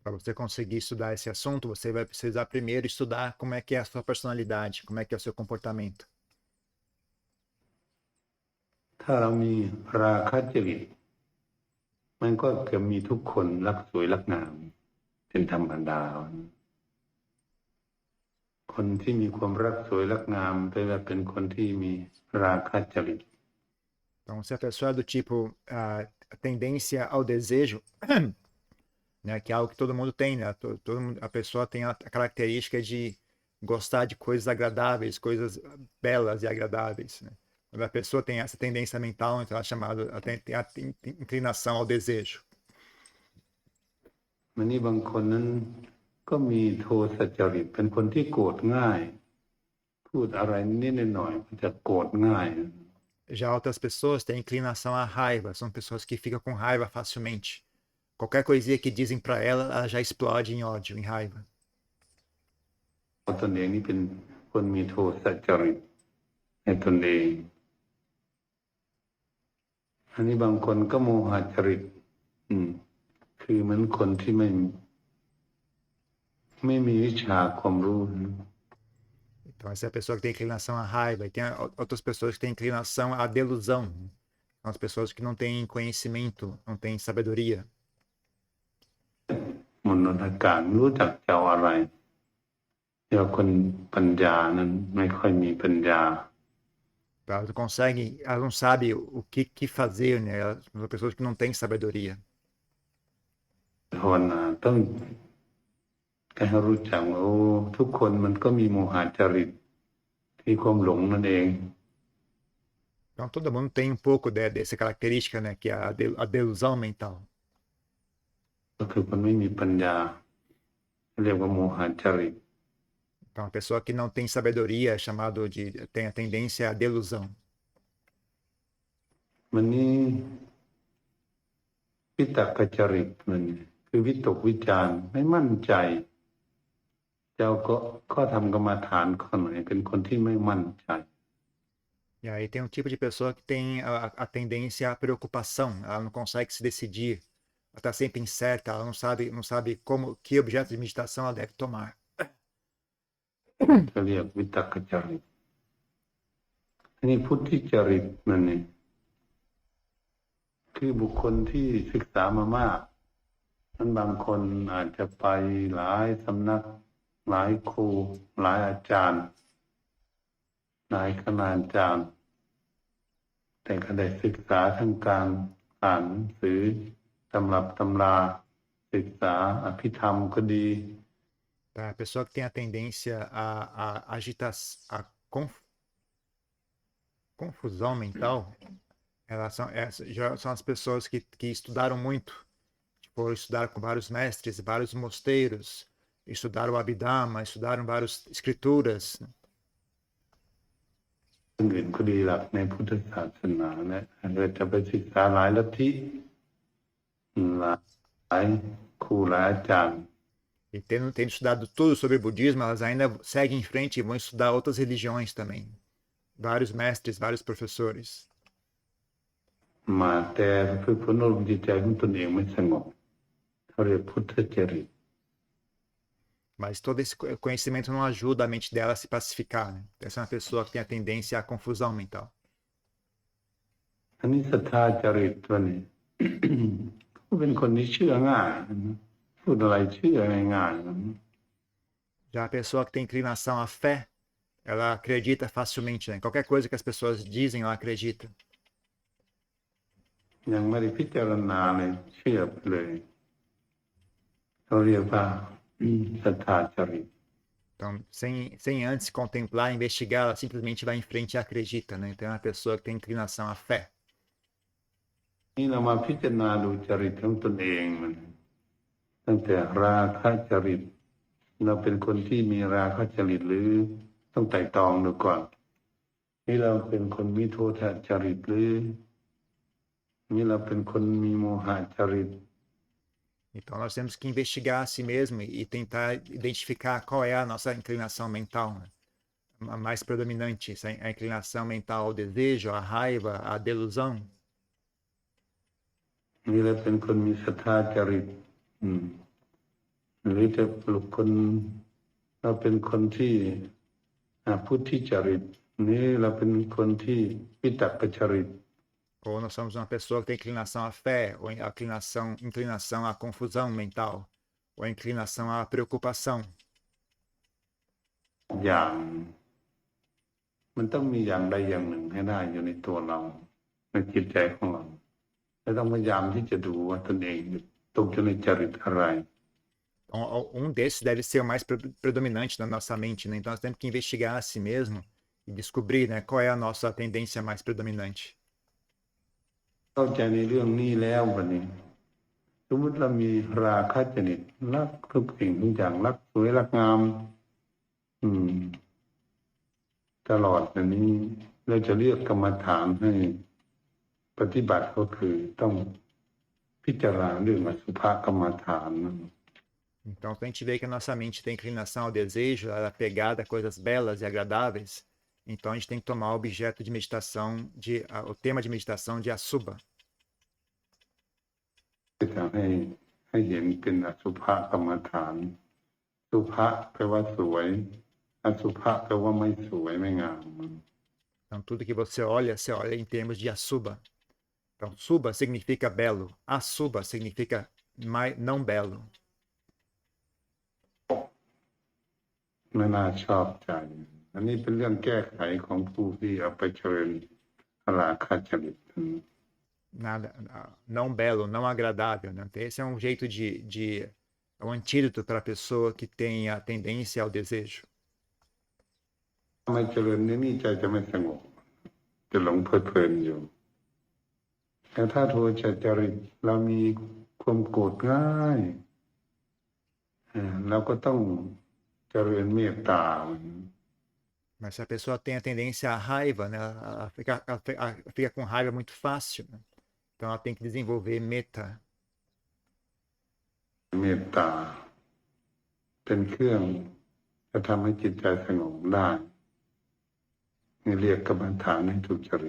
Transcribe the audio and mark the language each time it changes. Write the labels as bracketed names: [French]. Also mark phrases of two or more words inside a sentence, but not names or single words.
[Portuguese] Para você conseguir estudar esse assunto, você vai precisar primeiro estudar como é que é a sua personalidade, como é que é o seu comportamento. [Thai] ถ้าเรามีราคะจริตมันก็จะมีทุกคนรักสวยรักงามเป็นธรรมดาคนที่มีความรักสวยรักงามเป็นคนที่มีราคะจริต [Portuguese] Então, se a pessoa é do tipo a tendência ao desejo, né, que é algo que todo mundo tem, né? A pessoa tem a característica de gostar de coisas agradáveis, coisas belas e agradáveis, né? Quando a pessoa tem essa tendência mental, então ela é chamada, ela tem a inclinação ao desejo. [Thai] มันนี่บางคนนั้นก็มีโทสะจริตเป็นคนที่โกรธง่ายพูดอะไรนิดหน่อยมันจะโกรธง่าย [Portuguese] Já outras pessoas têm inclinação à raiva, são pessoas que ficam com raiva facilmente. Qualquer coisinha que dizem para ela já explode em ódio, em raiva. [Thai] ตนเองนี่เป็นคนมีโทสะจริตในตนเองอันนี้บางคนก็โมหะจริตคือเหมือนคนที่ไม่มีวิชาความรู้ [Portuguese] Então, essa é a pessoa que tem inclinação à raiva. E tem outras pessoas que têm inclinação à delusão. São as pessoas que não têm conhecimento, não têm sabedoria. [Thai] มนต์อากาศไม่รู้จักจะเอาอะไรเดี๋ยวคนปัญญานั้นไม่ค่อยมีปัญญา [Portuguese] Elas não conseguem, elas não sabem o que fazer, né? Elas são pessoas que não têm sabedoria. [Thai] ภาวนาต้องให้รู้จักว่าโอ้ทุกคนมันก็มีโมหะจริตที่ความหลงนั่นเอง [Portuguese] Então, todo mundo tem um pouco dessa característica, né? Que é a delusão mental. [Thai] ก็คือคนไม่มีปัญญาเรียกว่าโมหะจริต [Portuguese] Então, a pessoa que não tem sabedoria é chamado tem a tendência à delusão. [Thai] มันนี่วิตกจริตมันคือวิตกวิจารณ์ไม่มั่นใจ เจ้าก็ทำกรรมฐานข้อไหนเป็นคนที่ไม่มั่นใจ [Portuguese] E aí tem um tipo de pessoa que tem a tendência à preocupação. Ela não consegue se decidir. Ela está sempre incerta. Ela não sabe que objeto de meditação ela deve tomar. [Thai] จะเรียกวิตกจริตอันนี้พุทธิจริตนั่นเองคือบุคคลที่ศึกษามามากนั้นบางคนอาจจะไปหลายสำนักหลายครูหลายอาจารย์หลายคณาจารย์แต่ก็ได้ศึกษาทั้งการอ่านหนังสือตำรับตำราศึกษาอภิธรรมก็ดี [Portuguese] Tá? A pessoa que tem a tendência a agitação, confusão mental, já são as pessoas que estudaram muito. Tipo, estudaram com vários mestres, vários mosteiros, estudaram o Abhidhamma, estudaram várias escrituras. [Thai] อื่นก็ดีหลักในพุทธศาสนาเนี่ยเราจะไปศึกษาหลายลัทธิหลายครูหลายอาจารย์ [Portuguese] E tendo estudado tudo sobre o budismo, elas ainda seguem em frente e vão estudar outras religiões também. Vários mestres, vários professores. [Thai] มาแต่ฝึกฝนอารมณ์จิตใจของตนเองไม่สงบเขาเรียกพุทธจริต [Portuguese] Mas todo esse conhecimento não ajuda a mente dela a se pacificar, né? Essa é uma pessoa que tem a tendência à confusão mental. [Thai] อันนี้ศรัทธาจริตตัวนี้ ก็เป็นคนที่เชื่อง่ายพูดอะไรเชื่อง่ายๆ [Portuguese] Já a pessoa que tem inclinação à fé, ela acredita facilmente, né? Qualquer coisa que as pessoas dizem, ela acredita. [Thai] ยังไม่ได้พิจารณาเลยเชื่อเลยเขาเรียกว่าศรัทธาจริต [Portuguese] Então, sem antes contemplar, investigar, ela simplesmente vai em frente e acredita, né? Então é uma pessoa que tem inclinação à fé. [Thai] นี่เรามาพิจารณาดูจริตของตนเองมันตั้งแต่ราคะจริตเราเป็นคนที่มีราคะจริตหรือต้องไต่ตรองดูก่อนนี่เราเป็นคนมีโทสะจริตหรือนี่เราเป็นคนมีโมหะจริต [Portuguese] Então nós temos que investigar a si mesmo e tentar identificar qual é a nossa inclinação mental, né? A mais predominante, a inclinação mental ao desejo, à raiva, à delusão. [Thai] นี่เราเป็นคนมีศรัทธาจริตหรือจะปลุกคนเราเป็นคนที่พุทธิจริตนี้เราเป็นคนที่วิตกจริต [Portuguese] Ou nós somos uma pessoa que tem inclinação à fé, ou inclinação à confusão mental, ou inclinação à preocupação. [Thai] อย่างมันต้องมีอย่างใดอย่างหนึ่งให้ได้อยู่ในตัวเราในจิตใจของเราและต้องพยายามที่จะดูว่าตนเองตกอยู่ในจริตอะไร [Portuguese] Então, desses deve ser o mais predominante na nossa mente, né? Então nós temos que investigar a si mesmo e descobrir, né, qual é a nossa tendência mais predominante. [Thai] เข้าใจในเรื่องนี้แล้ววันนี้สมมติเรามีราคะจริตรักทุกสิ่งทุกอย่างรักสวยรักงามตลอดอันนี้เราจะเรียกกรรมฐานให้ปฏิบัติก็คือต้องพิจารณาเรื่องอสุภกรรมฐาน [Portuguese] Então, se a gente vê que a nossa mente tem inclinação ao desejo, ela é pegada a coisas belas e agradáveis, então a gente tem que tomar o objeto de meditação, o tema de meditação de Asubha. [Thai] จะให้เห็นเป็นอสุภกรรมฐานสุภะแปลว่าสวยอสุภะแปลว่าไม่สวยไม่งาม [Portuguese] Então, tudo que você olha em termos de Asubha. Então, Subha significa belo, Asubha significa não belo. [Thai] ไม่น่าชอบใจอันนี้เป็นเรื่องแก้ไขของผู้ที่เอาไปเชิญราคะจริต [Portuguese] Nada, não belo, não agradável, né? Esse é um jeito é um antídoto para a pessoa que tem a tendência ao desejo. [Thai] ไม่เจริญนี่ใจจะไม่สงบจะหลงเพลิดเพลินอยู่แต่ถ้าโทสะจริตเรามีความโกรธง่ายเราก็ต้องเจริญเมตตา [Portuguese] Mas se a pessoa tem a tendência à raiva, né? Ela fica com raiva muito fácil, né? Então ela tem que desenvolver metta. [Thai] เมตตาเป็นเครื่องจะทำให้จิตใจสงบได้นี่เรียกกรรมฐานให้ถูกจริต